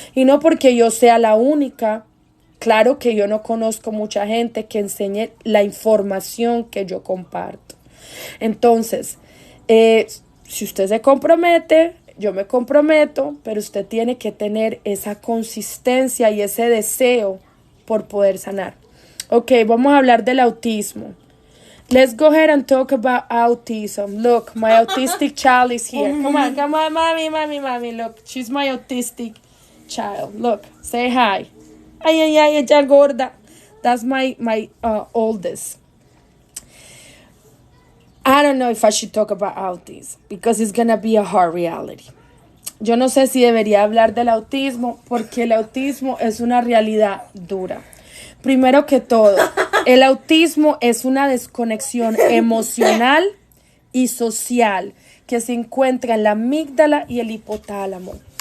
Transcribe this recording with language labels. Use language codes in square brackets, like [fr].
[es] Y no porque yo sea la única. Claro que yo no conozco mucha gente que enseñe la información que yo comparto. Entonces, si usted se compromete, yo me comprometo, pero usted tiene que tener esa consistencia y ese deseo por poder sanar. Ok, vamos a hablar del autismo. [en] Let's go ahead and talk about autism. Look, my autistic child is here. Come on, mommy, look. She's my autistic child. Look, say hi. [es] Ay, ella gorda. [en] That's my oldest. I don't know if I should talk about autism because it's gonna be a hard reality. [es] Yo no sé si debería hablar del autismo porque el autismo es una realidad dura. Primero que todo, el autismo es una desconexión emocional y social que se encuentra en la amígdala y el hipotálamo.